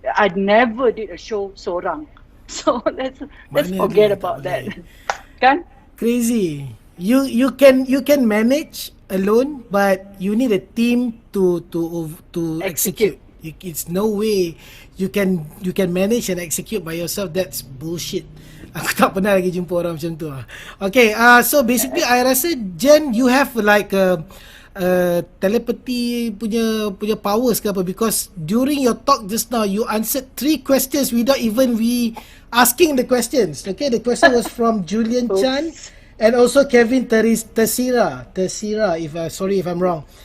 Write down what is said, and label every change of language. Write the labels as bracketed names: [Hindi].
[English] I never did a show seorang. So let's forget about that. [Malay] Kan? [English] Crazy. You can manage alone, but you need a team to execute. It's no way you can manage and execute by yourself. That's bullshit. [Malay] Aku tak pernah lagi jumpa orang macam tu. [English] Okay, so basically I rasa Jen, you have like telepathy punya powers ke apa, because during your talk just now you answered 3 questions without even we asking the questions. Okay, the question was from Julian Chan and also Kevin Tersira, sorry if I'm wrong.